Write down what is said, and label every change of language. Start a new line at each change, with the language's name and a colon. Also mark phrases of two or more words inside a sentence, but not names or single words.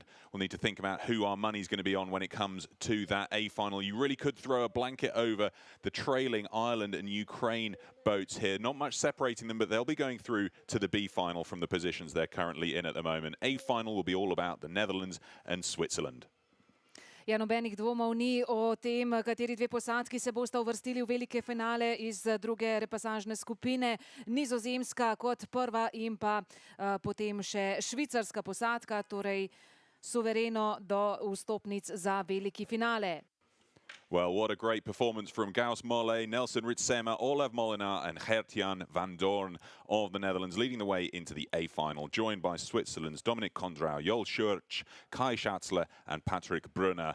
English: We'll need to think about who our money's going to be on when it comes to that A final. You really could throw a blanket over the trailing Ireland and Ukraine boats here. Not much separating them, but they'll be going through to the B final from the positions they're currently in at the moment. A final will be all about the Netherlands and Switzerland.
Slovenian: Ja, nobenih dvomov ni o tem, kateri dve posadki se bosta uvrstili v velike finale iz druge repasažne skupine. Nizozemska kot prva in pa potem še švicarska posadka, torej suvereno do vstopnic za veliki finale.
English: Well, what a great performance from Gauss Molle, Nelson Ritsema, Olav Molinar and Gert-Jan van Doorn of the Netherlands, leading the way into the A final, joined by Switzerland's Dominic Kondrau, Joel Schurch, Kai Schatzler and Patrick Brunner.